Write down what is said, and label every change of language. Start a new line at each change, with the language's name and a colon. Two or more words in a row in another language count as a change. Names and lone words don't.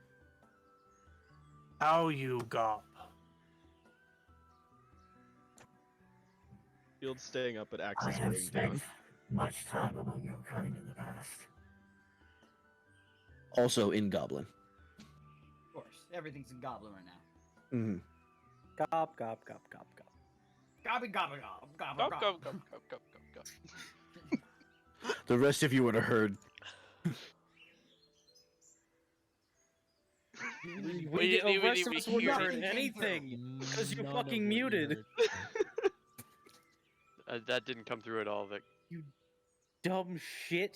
English: How you gob? Shield's staying up, but I Axe is have staying down. spent much time among your kind in the past. Also in Goblin. Of course, everything's in goblin right now. hmm Gop, gop, gop, gop, gop. Gobby, gobby, gob, gob, Go, gob. go, go, go, go, go, go. The rest of you would have heard. We The didn't rest even of us hear wouldn't have it. heard Nothing came through. anything because you're None of fucking what you muted. heard. That didn't come through at all, Vic. Dumb shit.